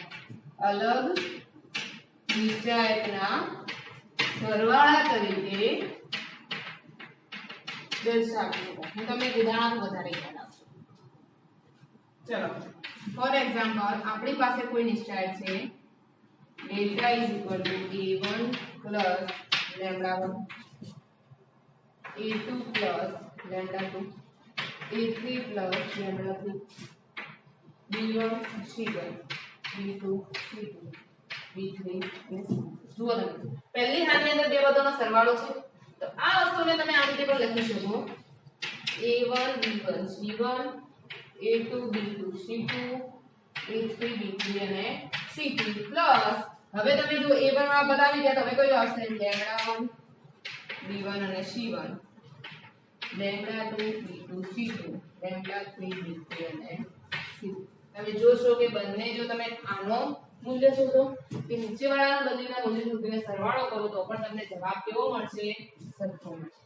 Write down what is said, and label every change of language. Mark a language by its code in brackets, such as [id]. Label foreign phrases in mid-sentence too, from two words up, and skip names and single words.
[gu] અલગ નિશ્ચયકના સરવાળા તરીકે દર્શાવી શકાય. હું તમને ઉદાહરણ વધારે યાદ આપું. ચલો [en] for example [gu] આપણી પાસે કોઈ નિશ્ચય છે ડેલ્ટા [en] a1 plus lambda1 a2 plus lambda2 a3 plus lambda3 b1 c1 b2 c2 b3 [gu] જુઓ તમે પહેલી હારની અંદર બે પદોનો સરવાળો છે તો આ વસ્તુને તમે આ રીતે પણ લખી શકો a1 b1 c1 a2 b2 c2 a3 b3 અને c3 પ્લસ હવે તમે જો a1 માં બતાવી ગયા તમે કયું આવશે lambda1 b1 અને c1 lambda2 b2 c2 lambda3 b3 અને c3 તમે જોશો કે બંને જો તમે આનો મૂલ્ય શોધો કે નીચેવાળાના બંનેના મૂલ્ય શોધીને સરવાળો કરો તો પણ તમને જવાબ કેવો મળશે સરખો મળશે.